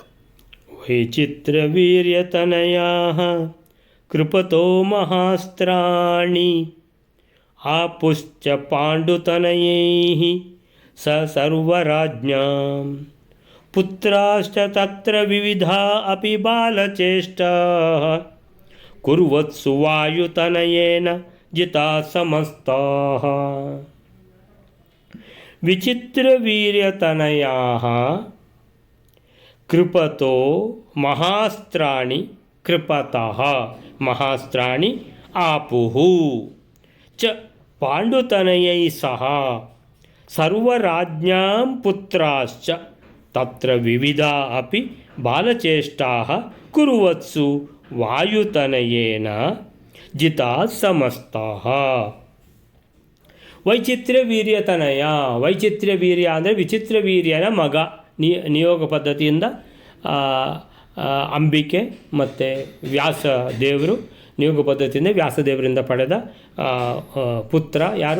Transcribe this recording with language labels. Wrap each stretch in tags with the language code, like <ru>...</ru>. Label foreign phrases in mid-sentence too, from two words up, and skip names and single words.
<sa>ವೈಚಿತ್ರ ವೀರ್ಯತನಯಾಃ ಕೃಪತೋ ಮಹಾಸ್ತ್ರಾಣಿ ಆಪುಶ್ಚ ಪಾಂಡುತನಯೈಃ ಸ ಸರ್ವರಾಜ್ಞಾಂ ಪುತ್ರಾಶ್ಚ ತತ್ರ ವಿವಿಧಾ ಅಪಿ ಬಾಲಚೇಷ್ಟಾಃ ಕುರ್ವತ್ಸು ವಾಯುತನಯೇನ ಜಿತಾಃ ಸಮಸ್ತಾಃ. ವಿಚಿತ್ರವೀರ್ಯತನಯಾಃ ಕೃಪತೋ ಮಹಾಸ್ತ್ರಾಣಿ ಕೃಪತಃ ಮಹಾಸ್ತ್ರಾಣಿ ಆಪುಃ ಚ ಪಾಂಡುತನಯೈ ಸಹ ಸರ್ವರಾಜ್ಞಾಂ ಪುತ್ರಾಶ್ಚ ತತ್ರ ವಿವಿಧಾ ಅಪಿ ಬಾಲಚೇಷ್ಟಾಃ ಕುರ್ವತ್ಸು ವಾಯುತನಯೇನ ಜಿತಾಃ ಸಮಸ್ತಾಃ.</sa> <kn>ವೈಚಿತ್ರವೀರ್ಯತನಯ, ವೈಚಿತ್ರವೀರ್ಯ ಅಂದರೆ ವಿಚಿತ್ರವೀರ್ಯನ ಮಗ. ನಿಯೋಗ ಪದ್ಧತಿಯಿಂದ ಅಂಬಿಕೆ ಮತ್ತು ವ್ಯಾಸದೇವರು ನಿಯೋಗ ಪದ್ಧತಿಯಿಂದ ವ್ಯಾಸದೇವರಿಂದ ಪಡೆದ ಪುತ್ರ ಯಾರು?</kn>